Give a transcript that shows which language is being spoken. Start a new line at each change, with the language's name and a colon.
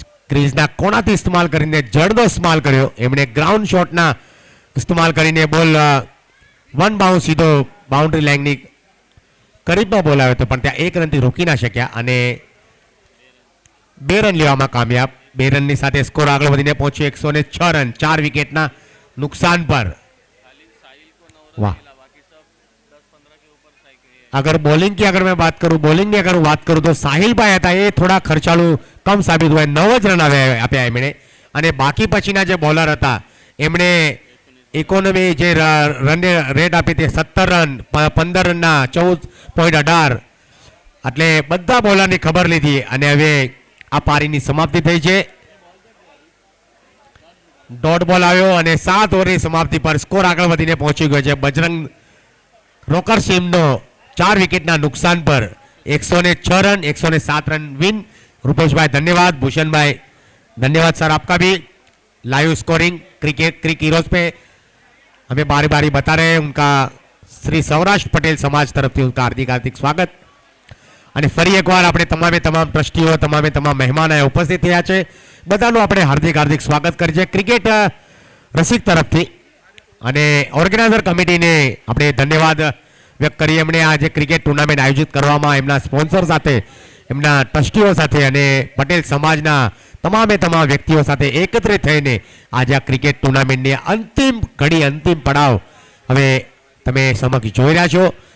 Gujarati: ક્રીઝના કોણાથી ઇસ્તેમાલ કરીને જડનો ઇસ્તેમાલ કર્યો એમણે. ગ્રાઉન્ડ શોટના ઇસ્તેમાલ કરીને બોલ 1 બાઉન્સ સીધો બાઉન્ડ્રી લાઇનની કરીબમાં બોલ આવ્યો હતો, પણ ત્યાં 1 રનથી રોકી ના શક્યા અને 2 રન લેવામાં કામયાબ. 2 રનની સાથે સ્કોર આગળ વધીને પહોંચ્યો 106 રન 4 વિકેટના નુકસાન પર.
Hindi: वाह. अगर बॉलिंग की अगर मैं बात करूं, बॉलिंग की अगर बात करूं तो साहिल भाई
Gujarati: હતા એ થોડા ખર્ચાળું કમ સાબિત હોય. 9 જ રન આપ્યા એમણે, અને બાકી પછીના જે બોલર હતા એમણે ઇકોનોમી જે રન રેટ આપી તે 17 રન 15 રનના 14.18. એટલે બધા બોલરની ખબર લીધી અને હવે આ પારીની સમાપ્તિ થઈ છે. ડોટ બોલ આવ્યો અને 7 ઓવરની સમાપ્તિ પર સ્કોર આગળ વધીને પહોંચી ગયો છે બજરંગ રોકર્સ ટીમનો 4 વિકેટના
Hindi: नुकसान पर 106 रन 107 रन विन. रुपेश भाई धन्यवाद. भूषण भाई धन्यवाद सर आपका भी. लाइव स्कोरिंग क्रिक हीरोज पे हमें बारी बारी बता रहे हैं. उनका श्री सौराष्ट्र पटेल समाज तरफ से उनका हार्दिक हार्दिक स्वागत.
Gujarati: અને ફરી એકવાર આપણે તમામ ટ્રસ્ટીઓ તમામ મહેમાન ઉપસ્થિત થયા છે, બધાનું આપણે હાર્દિક હાર્દિક સ્વાગત કરીએ છીએ ક્રિકેટ રસિક તરફથી. અને ઓર્ગેનાઇઝર કમિટીને આપણે ધન્યવાદ વ્યક્ત કરીએ. એમણે આ જે ક્રિકેટ ટુર્નામેન્ટ આયોજિત કરવામાં એમના સ્પોન્સર સાથે, એમના ટ્રસ્ટીઓ સાથે અને પટેલ સમાજના તમામ વ્યક્તિઓ સાથે એકત્રિત થઈને આજે આ ક્રિકેટ ટુર્નામેન્ટની અંતિમ ઘડી, અંતિમ પડાવ હવે તમે સમક્ષ જોઈ રહ્યા છો.